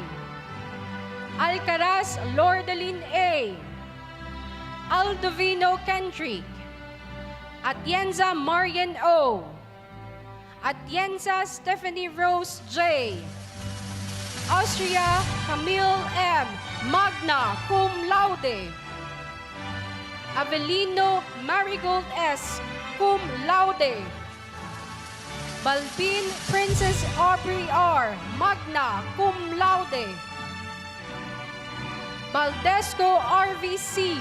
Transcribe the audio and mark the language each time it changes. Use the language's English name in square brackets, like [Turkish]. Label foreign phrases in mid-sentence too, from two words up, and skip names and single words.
[English] Alcaraz Lordeline A. Aldovino Kendrick. Atienza Marian O. Atienza Stephanie Rose J. Austria Camille M. Magna Cum Laude. Avelino Marigold S. Cum Laude. Balbin Princess Aubrey R. Magna Cum Laude. Baldesco RVC.